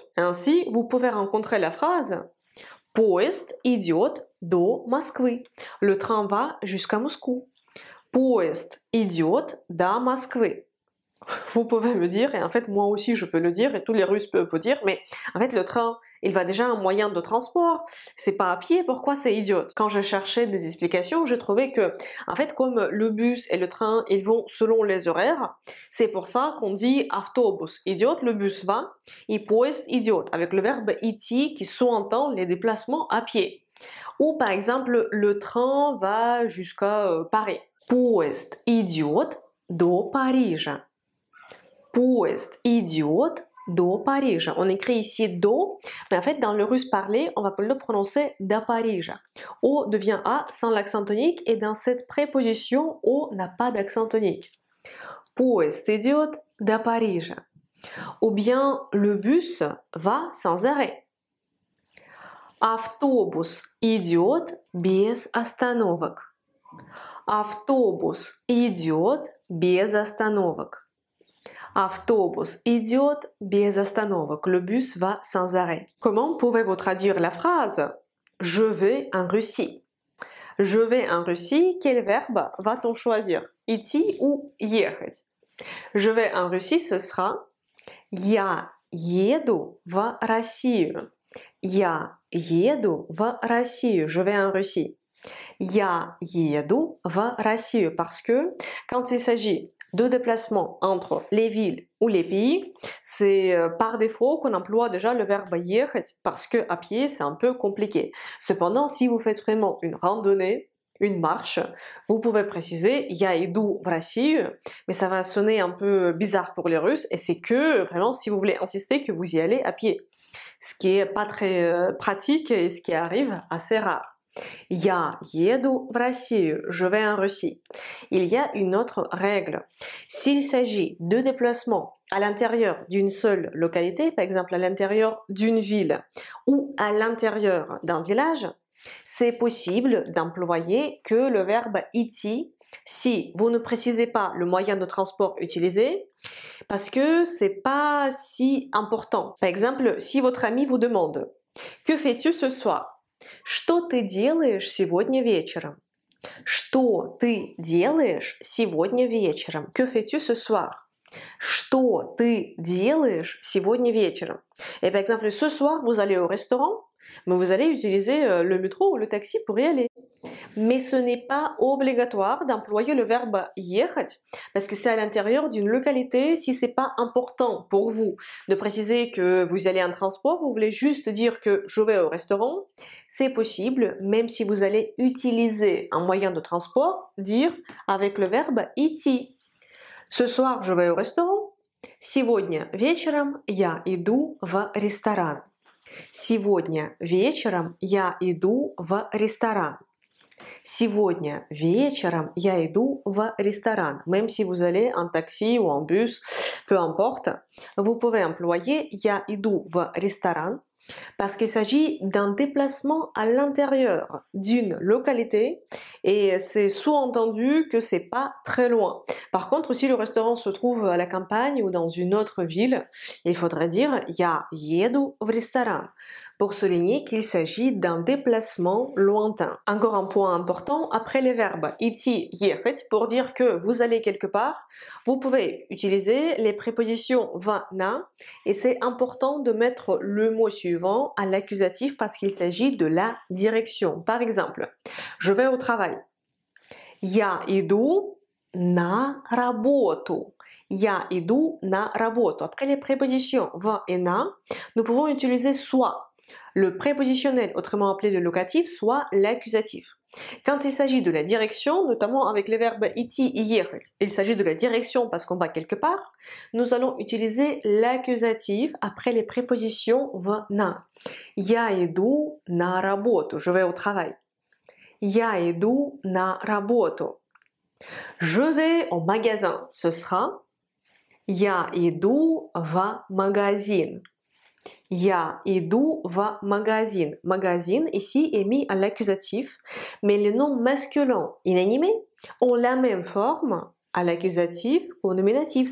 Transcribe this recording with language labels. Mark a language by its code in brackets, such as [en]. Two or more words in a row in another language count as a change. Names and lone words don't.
[fr] Ainsi, vous pouvez rencontrer la phrase [ru] поезд идет до Москвы. [fr] Le train va jusqu'à Moscou. [ru] Поезд идет до Москвы. [fr] Vous pouvez me dire, et en fait moi aussi je peux le dire, et tous les Russes peuvent vous dire, mais en fait le train, il va déjà un moyen de transport, c'est pas à pied, pourquoi c'est idiote? Quand je cherchais des explications, j'ai trouvé que, en fait comme le bus et le train, ils vont selon les horaires, c'est pour ça qu'on dit [ru] автобус идет, [fr] le bus va, et [ru] поезд идет, [fr] avec le verbe идти qui sous-entend les déplacements à pied. Ou par exemple, le train va jusqu'à Paris. [ru] Поезд идет до Парижа. Поезд идет до Парижа. [fr] On écrit ici do, mais en fait dans le russe parlé, on va le prononcer [ru] до Парижа. [fr] O devient A sans l'accent tonique et dans cette préposition, O n'a pas d'accent tonique. [ru] Поезд идет до Парижа. [fr] Ou bien le bus va sans arrêt. [ru] Автобус идет без остановок. Автобус идет без остановок. Автобус идет без остановок. [fr] Le bus va sans arrêt. Comment pouvez-vous traduire la phrase Je vais en Russie? Je vais en Russie, quel verbe va-t-on choisir? Идти ou ехать? Je vais en Russie, ce sera [ru] Я еду в Россию. Я еду в Россию. [fr] Je vais en Russie. [ru] Я еду в Россию [fr] parce que quand il s'agit de déplacement entre les villes ou les pays, c'est par défaut qu'on emploie déjà le verbe ехать parce que à pied c'est un peu compliqué. Cependant, si vous faites vraiment une randonnée, une marche, vous pouvez préciser [ru] я иду в Россию, [fr] mais ça va sonner un peu bizarre pour les Russes et c'est que vraiment si vous voulez insister que vous y allez à pied, ce qui est pas très pratique et ce qui arrive assez rare. [ru] Я еду в Россию, [fr] je vais en Russie. Il y a une autre règle. S'il s'agit de déplacements à l'intérieur d'une seule localité, par exemple à l'intérieur d'une ville ou à l'intérieur d'un village, c'est possible d'employer que le verbe идти si vous ne précisez pas le moyen de transport utilisé, parce que c'est pas si important. Par exemple, si votre ami vous demande « Que fais-tu ce soir ?» [ru] Что ты делаешь сегодня вечером? Что ты делаешь сегодня вечером? [fr] Que fais-tu ce soir? [ru] Что ты делаешь сегодня вечером? [fr] Et par exemple, ce soir, vous allez au restaurant, mais vous allez utiliser le métro ou le taxi pour y aller. Mais ce n'est pas obligatoire d'employer le verbe ехать parce que c'est à l'intérieur d'une localité. Si c'est pas important pour vous de préciser que vous allez en transport, vous voulez juste dire que je vais au restaurant, c'est possible, même si vous allez utiliser un moyen de transport, dire avec le verbe идти. Ce soir, je vais au restaurant. [ru] Сегодня вечером я иду в ресторан. Сегодня вечером я иду в ресторан. Сегодня вечером я иду в ресторан. [fr] Même si vous allez en taxi ou en bus, peu importe, vous pouvez employer [ru] я иду в ресторан [fr] parce qu'il s'agit d'un déplacement à l'intérieur d'une localité et c'est sous-entendu que c'est pas très loin. Par contre, si le restaurant se trouve à la campagne ou dans une autre ville, il faudrait dire [ru] «Я еду в ресторан» [fr] pour souligner qu'il s'agit d'un déplacement lointain. Encore un point important, après les verbes [ru] идти, ехать, [fr] pour dire que vous allez quelque part, vous pouvez utiliser les prépositions va, na, et c'est important de mettre le mot suivant à l'accusatif parce qu'il s'agit de la direction. Par exemple, je vais au travail. [ru] Я иду на работу. Я иду на работу. [fr] Après les prépositions va et na, nous pouvons utiliser soit le prépositionnel, autrement appelé le locatif, soit l'accusatif. Quand il s'agit de la direction, notamment avec les verbes идти et ехать, il s'agit de la direction parce qu'on va quelque part, nous allons utiliser l'accusatif après les prépositions va, na. [ru] Я иду на работу, [fr] je vais au travail. [ru] Я иду на работу. [fr] Je vais au magasin, ce sera [ru] Я иду в магазин. Я иду в магазин. [fr] Magazine ici est mis à l'accusatif, mais les noms masculins inanimés ont la même forme à l'accusatif qu'au nominatif.